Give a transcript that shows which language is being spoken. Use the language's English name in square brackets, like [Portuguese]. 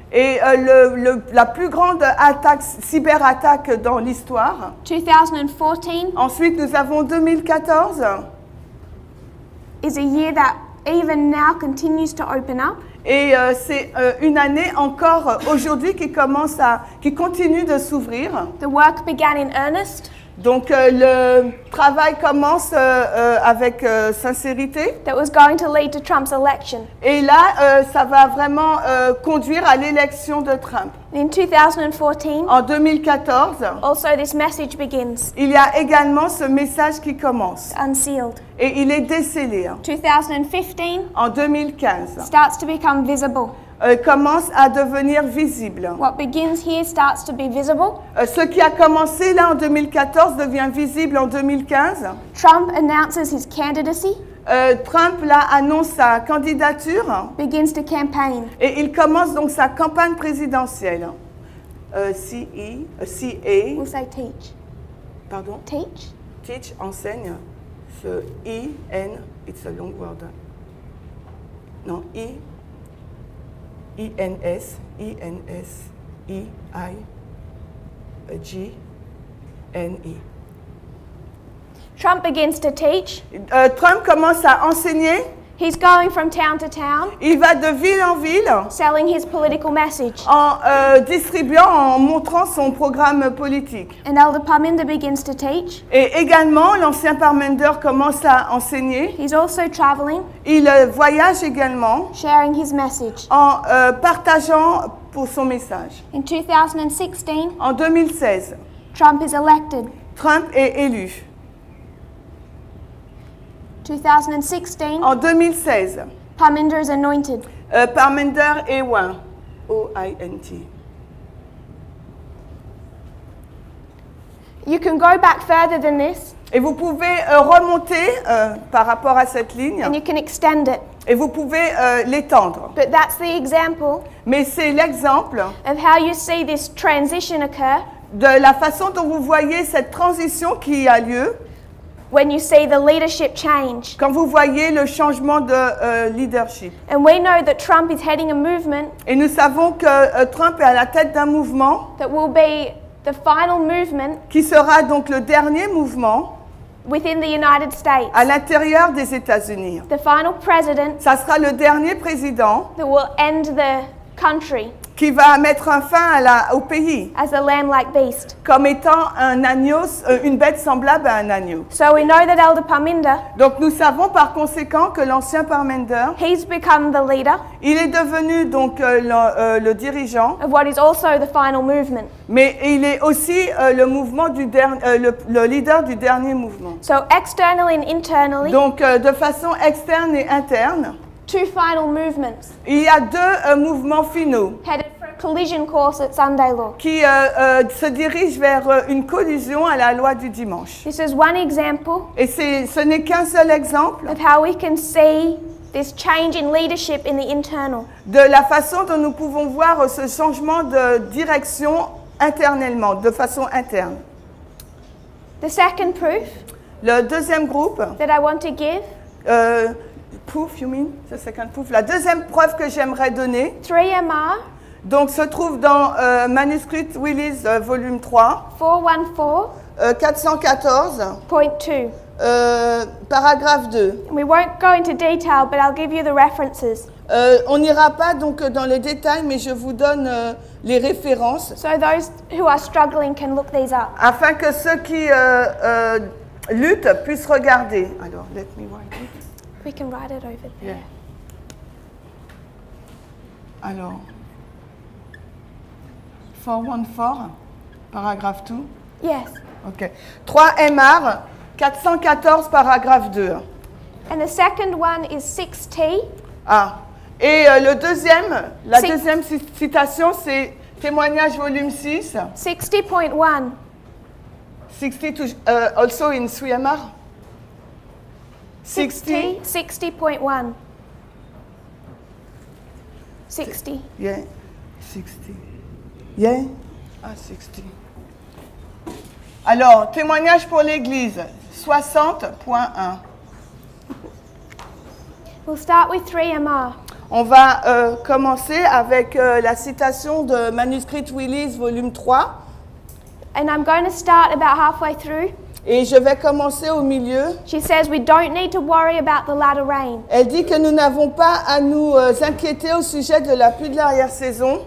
[French] et la plus grande attaque, cyberattaque dans l'histoire. [English] 2014 [French] Ensuite, nous avons 2014. [English] is a year that even now continues to open up. [French] Et c'est une année encore aujourd'hui qui continue de s'ouvrir. [English] The work began in earnest. [French] Donc le travail commence avec sincérité. [English] That was going to lead to Trump's election. [French] Et là, ça va vraiment conduire à l'élection de Trump. [English] In 2014, [French] En 2014, [English] also this message begins, [French] il y a également ce message qui commence. [English] unsealed. [French] Et il est décelé. [English] 2015 [French] En 2015, [English] starts to become visible. [French] commence à devenir visible. [English] What begins here starts to be visible. [French] Ce qui a commencé là en 2014 devient visible en 2015. [English] Trump announces his candidacy, [French] Trump là annonce sa candidature [English] begins to campaign. [French] et il commence donc sa campagne présidentielle. CA, [English] We'll say teach. [French] pardon, [English] Teach? teach, [French] enseigne, ce [English] I-N, it's a long word. [French] Non, I-N-S, I-N-S-I-I-G-N-E. [English] Trump begins to teach. [French] Trump commence à enseigner. [English] He's going from town to town, [French] Il va de ville en ville [English] selling his political message. [French] en distribuant, en montrant son programme politique. [English] And Elder Parminder begins to teach. [French] Et également, l'ancien Parminder commence à enseigner. [English] He's also traveling, [French] Il voyage également [English] sharing his message. [French] en partageant pour son message. [English] In 2016, [French] En 2016, [English] Trump is elected. [French] Trump est élu. [English] 2016, [French] En 2016, [English] Parminder is anointed. [French] Parminder est oint. O-I-N-T. [English] You can go back further than this, [French] Et vous pouvez remonter par rapport à cette ligne [English] and you can extend it. [French] et vous pouvez l'étendre. [English] But that's the example [French] Mais c'est l'exemple [English] of how you see this transition occur [French] de la façon dont vous voyez cette transition qui a lieu [English] when you see the leadership change. [French] quand vous voyez le changement de leadership. [English] And we know that Trump is heading a movement [French] Et nous savons que Trump est à la tête d'un mouvement [English] that will be the final movement [French] qui sera donc le dernier mouvement [English] within the United States. [French] à l'intérieur des États-Unis. [English] The final president [French] Ça sera le dernier président [English] that will end the country [French] qui va mettre un fin au pays [English] as a lamb-like beast. [French] comme étant un agneau, une bête semblable à un agneau. [English] So we know that Elder Parminder, [French] Donc nous savons par conséquent que l'ancien Parminder, [English] he's become the leader [French] il est devenu donc le dirigeant, [English] of what is also the final movement. [French] mais il est aussi le leader du dernier mouvement. [English] So externally and internally, [French] Donc de façon externe et interne, [English] two final movements [French] il y a deux mouvements finaux [English] headed for a collision course at Sunday law. [French] qui se dirigent vers une collision à la loi du dimanche. [English] This is one example [French] Et ce n'est qu'un seul exemple [English] of how we can see this change in leadership in the internal. [French] de la façon dont nous pouvons voir ce changement de direction internellement, de façon interne. [English] The second proof [French] Le deuxième groupe, [English] that I want to give, proof, you mean? The second proof. [French] La deuxième preuve que j'aimerais donner, [English] 3MR [French] donc se trouve dans Manuscrit Willis, volume 3, [English] 414.2. [French] 414, paragraphe 2. [English] We won't go into detail, but I'll give you the references. [French] On n'ira pas donc dans les détails, mais je vous donne les références [English] So those who are struggling can look these up. [French] afin que ceux qui luttent puissent regarder. [English] Alors, let me write it. We can write it over there. Yeah. [French] Alors, 414, paragraphe 2. [English] Yes. [French] OK. 3 MR, 414, paragraphe 2. [English] And the second one is 6T. Ah. [French] Et la deuxième citation, c'est Témoignage volume 6. [English] 60.1. 60 also in 3 MR. 60. 60.1. 60. Yeah. 60. Yeah. Ah, 60. [French] Alors, témoignage pour l'Église, 60.1. [English] We'll start with 3MR. [French] On va commencer avec la citation de Manuscrit Willis, volume 3. [English] And I'm going to start about halfway through. [French] Et je vais commencer au milieu. [English] She says we don't need to worry about the latter rain. [French] Elle dit que nous n'avons pas à nous inquiéter au sujet de la pluie de l'arrière-saison.